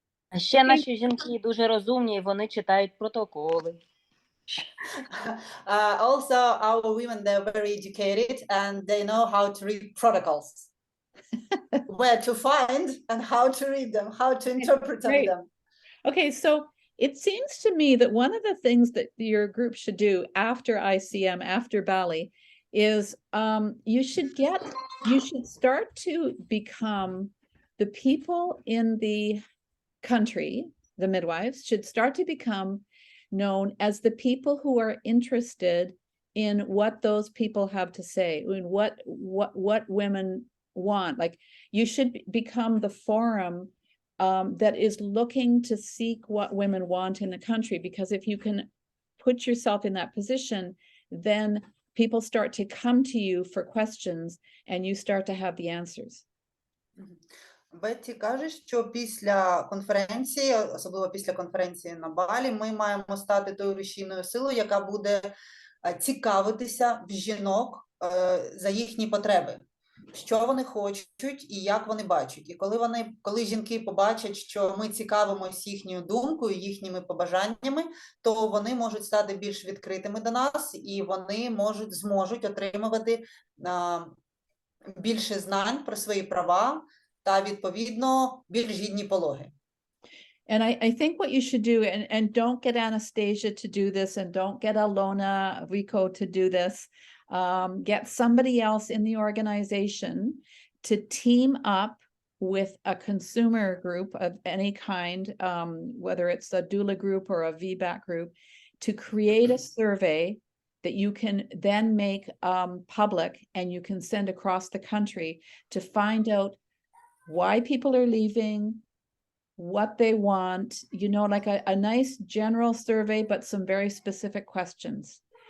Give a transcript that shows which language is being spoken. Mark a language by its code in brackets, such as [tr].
[uk] А ще наші жінки дуже розумні, і вони читають протоколи. [en] Also, our women, they're very educated and they know how to read protocols. Where to find and how to read them, how to interpret Great. them. Okay, so it seems to me that one of the things that your group should do after ICM, after Bali, is you should start to become the people in the country, the midwives, should start to become known as the people who are interested in what those people have to say, in what women want. Like, you should become the forum that is looking to seek what women want in the country, because if you can put yourself in that position, then people start to come to you for questions and you start to have the answers. [uk] Бетті каже, що після конференції, особливо після конференції на Балі, ми маємо стати тою рушійною силою, яка буде цікавитися в жінок за їхні потреби, що вони хочуть і як вони бачать. І коли жінки побачать, що ми цікавимося їхньою думкою, їхніми побажаннями, то вони можуть стати більш відкритими до нас, і вони зможуть отримувати більше знань про свої права та, відповідно, більш гідні пологи. [en] And I think what you should do, and don't get Anastasia to do this, and don't get Alona Rico to do this, get somebody else in the organization to team up with a consumer group of any kind, whether it's a doula group or a VBAC group, to create a survey that you can then make public and you can send across the country to find out why people are leaving, what they want, you know, like a nice general survey, but some very specific questions.